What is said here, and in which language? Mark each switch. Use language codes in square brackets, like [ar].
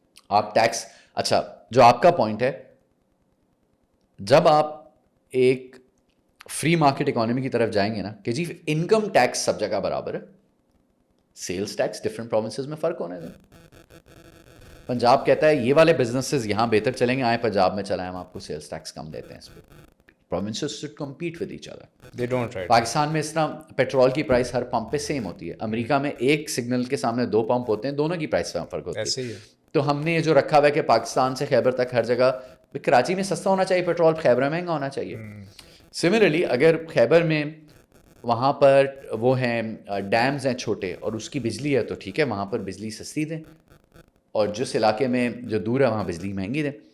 [ur] آپ ٹیکس, اچھا جو آپ کا پوائنٹ ہے, جب آپ ایک فری مارکیٹ اکانومی کی طرف جائیں گے نا کہ جی انکم ٹیکس سب جگہ برابر ہے, سیلز ٹیکس ڈفرینٹ پروونسز میں فرق ہونے دیں. پنجاب کہتا ہے یہ والے بزنسز یہاں بہتر چلیں گے, آئیں پنجاب میں چلائیں, ہم آپ کو سیلز ٹیکس کم دیتے ہیں. اس پہ [en] provinces should compete with each other. They don't, right? [ur] Pakistan میں اس طرح پیٹرول کی پرائس ہر پمپ پہ سیم ہوتی ہے. امریکہ میں ایک سگنل کے سامنے 2 پمپ ہوتے ہیں, دونوں کی پرائس میں فرق ہوتی ہے. ایسے ہی ہے. تو ہم نے یہ جو رکھا ہوا ہے کہ پاکستان سے خیبر تک ہر جگہ, کراچی میں سستا ہونا چاہیے پیٹرول, خیبر میں مہنگا ہونا چاہیے. سملرلی اگر خیبر میں وہاں پر وہ ہیں ڈیمز ہیں چھوٹے اور اس کی بجلی ہے تو ٹھیک ہے, وہاں پر بجلی سستی دیں, اور جس علاقے میں جو دور ہے وہاں بجلی مہنگی دیں.